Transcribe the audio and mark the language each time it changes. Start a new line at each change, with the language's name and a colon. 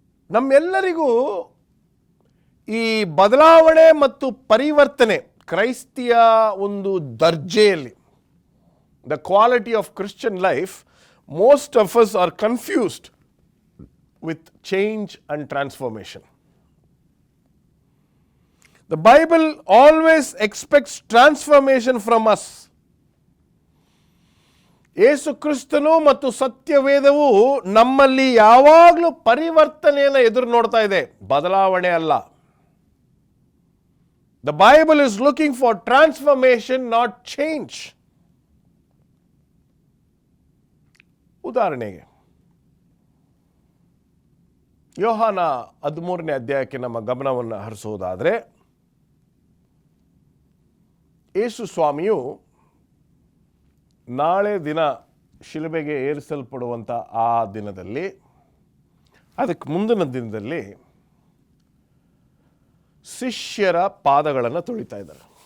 Kannada: ನಮ್ಮೆಲ್ಲರಿಗೂ ಈ ಬದಲಾವಣೆ ಮತ್ತು ಪರಿವರ್ತನೆ ಕ್ರೈಸ್ತಿಯ ಒಂದು ದರ್ಜೆಯಲ್ಲಿ,
English: The quality of Christian life, most of us are confused with change and transformation. The Bible always expects transformation from us.
Kannada: ಯೇಸು ಕ್ರಿಸ್ತನು ಮತ್ತು ಸತ್ಯವೇದವು ನಮ್ಮಲ್ಲಿ ಯಾವಾಗಲೂ ಪರಿವರ್ತನೆಯನ್ನು ಎದುರು ನೋಡ್ತಾ ಇದೆ, ಬದಲಾವಣೆ ಅಲ್ಲ.
English: The Bible is looking for transformation, not change.
Kannada: ಉದಾಹರಣೆಗೆ ಯೋಹಾನ 13ನೇ ಅಧ್ಯಾಯಕ್ಕೆ ನಮ್ಮ ಗಮನವನ್ನು ಹರಿಸುವುದಾದರೆ, ಯೇಸು ಸ್ವಾಮಿಯು ನಾಳೆ ದಿನ ಶಿಲುಬೆಗೆ ಏರಿಸಲ್ಪಡುವಂಥ ಆ ದಿನದಲ್ಲಿ, ಅದಕ್ಕೆ ಮುಂದಿನ ದಿನದಲ್ಲಿ ಶಿಷ್ಯರ ಪಾದಗಳನ್ನು ತೊಳಿತಾ ಇದ್ದಾರೆ.